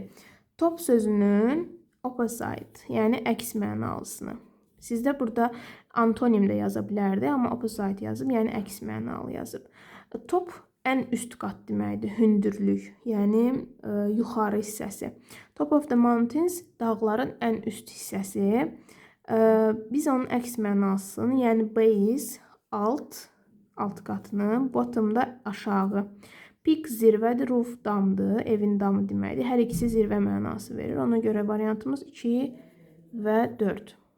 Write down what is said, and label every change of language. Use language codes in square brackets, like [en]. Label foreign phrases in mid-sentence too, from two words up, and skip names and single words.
[az] Top sözünün opposite, yəni əks mənalısını. Sizdə burada antonim də yaza bilərdi, amma opposite yazıb, yəni əks mənalı yazıb. Top ən üst qat deməkdir, hündürlük, yəni yuxarı hissəsi. [en] Top of the mountains [az] dağların ən üst hissəsi. Biz onun əks mənasını, yəni base alt qatını, bottom da aşağı. Peak zirvədir, roof damdır, evin damı deməkdir. Hər ikisi zirvə mənası verir. Ona görə variantımız 2 və 4.